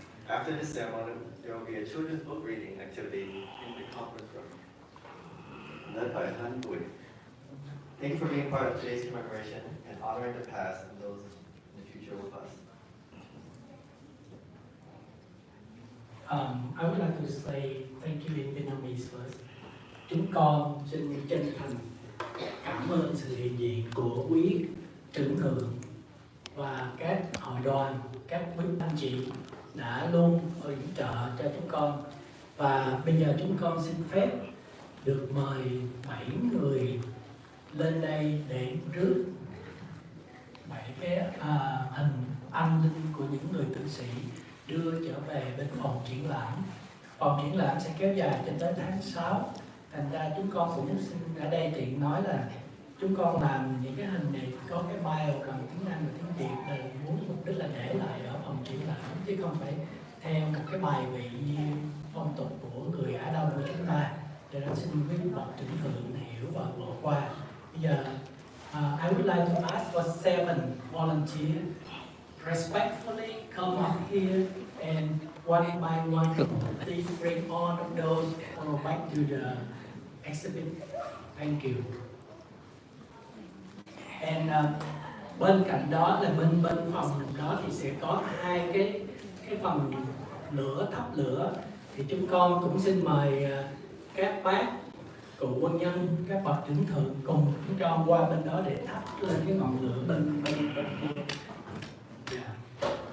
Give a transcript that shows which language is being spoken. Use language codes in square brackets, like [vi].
[en] After this ceremony, there will be a children's book reading activity in the conference room, led by Han Bui. Thank you for being part of today's commemoration and honoring the past and those in the future with us. I would like to say thank you in Vietnamese first. [vi] Chúng con xin chân thành cảm ơn sự hiện diện của quý trưởng thượng và các hội đoàn, các quý anh chị đã luôn hỗ trợ cho chúng con. Và bây giờ chúng con xin phép được mời 7 người lên đây để rước 7 cái hình anh linh của những người tử sĩ đưa trở về bên phòng triển lãm. Phòng triển lãm sẽ kéo dài cho tới tháng 6. Thành ra chúng con cũng xin ở đây tiện nói là chúng con làm những cái hình này có cái bio bằng tiếng Anh và tiếng Việt là muốn mục đích là để lại ở phòng triển lãm chứ không phải theo một cái bài vị như phong tục của người Á Đông của chúng ta. Cho nên xin quý bậc trưởng thượng hiểu và bỏ qua. Bây giờ [en] I would like to ask for 7 volunteers respectfully come up here and one by one please bring all of those back to the exhibit. Thank you. [vi] And bên cạnh đó là bên phòng đó thì sẽ có 2 cái phần lửa, thắp lửa. Thì chúng con cũng xin mời các bác cựu quân nhân, các bậc trưởng thượng cùng chúng con qua bên đó để thắp lên cái ngọn lửa bên kia. Yeah.